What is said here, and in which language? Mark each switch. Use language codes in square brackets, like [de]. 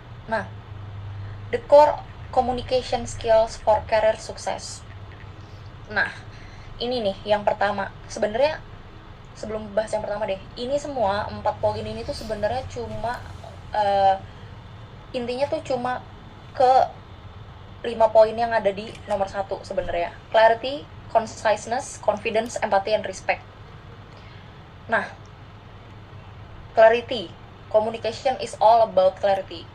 [en] Nah, the core communication skills for career success. [id] Nah, ini nih yang pertama. Sebenarnya sebelum bahas yang pertama deh, ini semua 4 poin ini tuh sebenarnya cuma intinya tuh cuma ke 5 poin yang ada di nomor 1 sebenarnya. [en] Clarity, conciseness, confidence, empathy, and respect. Nah, clarity, communication is all about clarity.